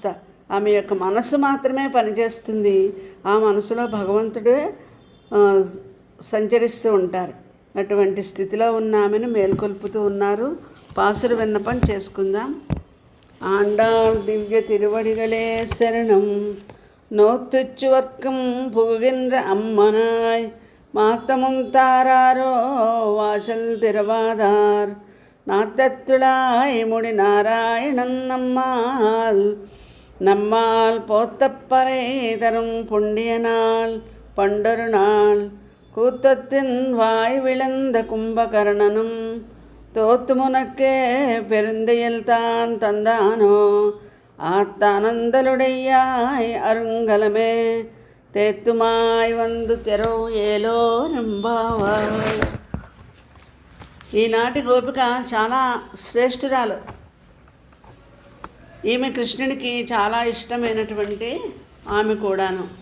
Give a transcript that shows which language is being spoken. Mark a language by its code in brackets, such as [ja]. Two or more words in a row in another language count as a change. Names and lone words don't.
[te] ఆమె యొక్క మనసు మాత్రమే పనిచేస్తుంది. ఆ మనసులో భగవంతుడే సంచరిస్తూ ఉంటారు. అటువంటి స్థితిలో ఉన్న ఆమెను మేల్కొల్పుతూ ఉన్నారు. పాసుర విన్నపం చేసుకుందాం. [ta] ஆண்டாள் திவ்ய திருவடிகளே சரணம் நோற்றுச்சுவர்க்கம் புகுகின்ற அம்மனாய் மாத்தமும் தாராரோ வாசல் திறவாதார் நாத்தத்துளாய் முடி நாராயணன் நம்மால் போத்தப்பறை தரும் புண்ணிய நாள் பண்டொரு நாள் கூத்தத்தின் வாய் விளந்த கும்பகர்ணனும் தோத்து முனக்கே பெருந்தையில் தான் தந்தானோ ஆத்தானந்தலுடையாய் அருங்கலமே தேற்றமாய் வந்து திற ஏலோர் எம்பாவாய். [te] ఈనాటి గోపిక చాలా శ్రేష్ఠురాలు. ఈమె కృష్ణుడికి చాలా ఇష్టమైనటువంటి ఆమె కూడాను.